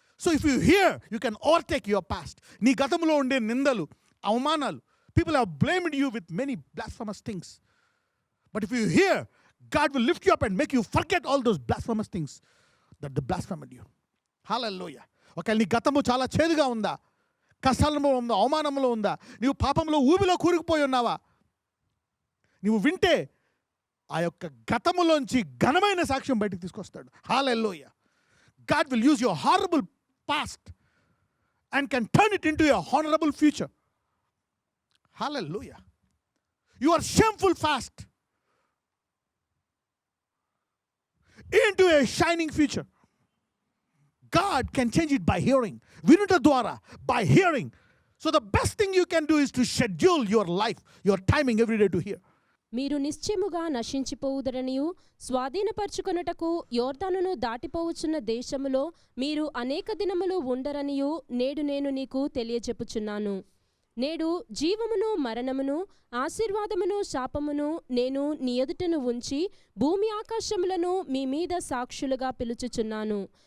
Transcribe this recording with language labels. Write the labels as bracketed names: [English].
[English] So if you hear you can overtake your past. [Telugu] నీ గతంలో ఉండే నిందలు, అవమానాలు, [English] People have blamed you with many blasphemous things. But if you hear, God will lift you up and make you forget all those blasphemous things. That the blasphemed you. Hallelujah. [Telugu] ఒకవేళ నీ గతము చాలా చేదుగా ఉందా, కష్టాలలో ఉందా, అవమానంలో ఉందా, నీవు పాపంలో ఊబిలో కూరుకుపోయి ఉన్నావా, నీవు వింటే ఆ యొక్క గతములోంచి ఘనమైన సాక్ష్యం బయటకు తీసుకొస్తాడు. హల్లెలూయా. [English] God will use your horrible past and can turn it into a honorable future. Hallelujah. Your shameful past into a shining future. God can change it by hearing. [Telugu] Vinuta dwara, [English] by hearing. So the best thing you can do is to schedule your life, your timing every day to hear. [Telugu] మీరు నిశ్చయముగా నశించిపోవుదరనియు స్వాధీనపరచుకొనుటకు యోర్దానును దాటిపోవచ్చున్న దేశములో మీరు అనేక దినములు ఉండరనియు నేడు నేను నీకు తెలియజెప్పుచున్నాను. నేడు జీవమును మరణమును ఆశీర్వాదమును శాపమును నేను నీ ఎదుటను ఉంచి భూమి ఆకాశములను మీ మీద సాక్షులుగా పిలుచుచున్నాను.